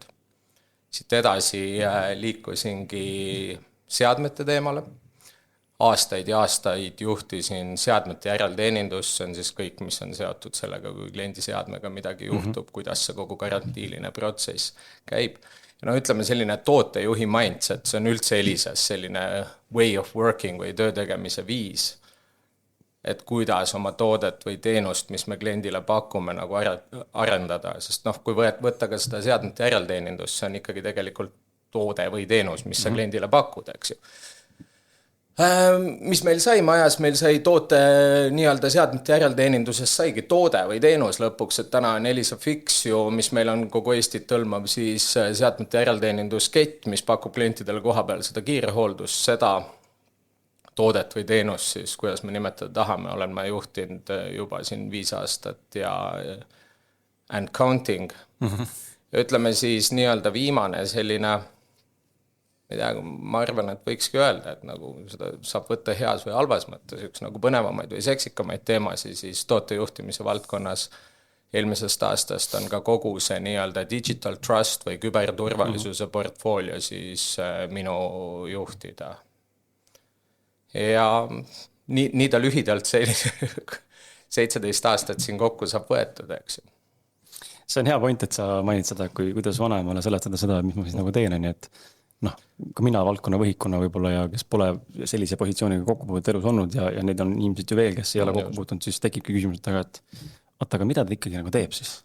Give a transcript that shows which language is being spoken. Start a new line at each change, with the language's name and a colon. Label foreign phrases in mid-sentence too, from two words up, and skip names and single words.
Estonian: Siit edasi liikusingi seadmete teemale. aastaid ja aastaid juhtisin seadmete järelteenindust, see on siis kõik, mis on seotud sellega, kui kliendi seadmega midagi juhtub, kuidas see kogu karantiiline protsess käib. Ja no ütleme selline tootejuhi mindset, see on üldse Elises selline
English: way of working
Estonian: või töö tegemise viis, et kuidas oma toodet või teenust, mis me kliendile pakume, nagu arendada, sest noh, kui võtta ka seda seadmete järelteenindust, see on ikkagi tegelikult toode või teenus, mis sa kliendile pakud, eks ju. Mis meil sai majas, meil sai toote nii-öelda seadmete järelteenindusest saigi toode või teenus lõpuks, et täna on Elisa Fix ju, mis meil on kogu Eestit tõlmav, siis seadmete järelteeninduskett, mis pakub klientidele koha peal seda kiirhooldust, seda toodet või teenust siis, kuidas me nimetada tahame, olen ma juhtinud juba siin 5 aastat ja
English: and counting.
Estonian: Ütleme siis nii-öelda viimane selline, ma arvan, et võikski öelda, et nagu seda saab võtta heas või halvas mõttes, üks nagu põnevamaid või seksikamaid teemasid siis tootejuhtimise valdkonnas eelmisest aastast on ka kogu see nii-öelda
English: digital trust
Estonian: või küberturvalisuse portfoolio siis minu juhtida. Ja nii ta lühidalt 17 aastat siin kokku saab võetud, eks ju. See on hea point, et sa mainid seda, kuidas vanemale seletada seda, mis ma siis nagu teen, nii et noh, ka mina valdkonna võhikuna võib-olla ja kes pole sellise positsiooniga kokkupuudet elus olnud ja neid on inimesed ju veel, kes ei ole kokkupuutunud, siis tekibki küsimus, et aga mida ta ikkagi nagu teeb siis?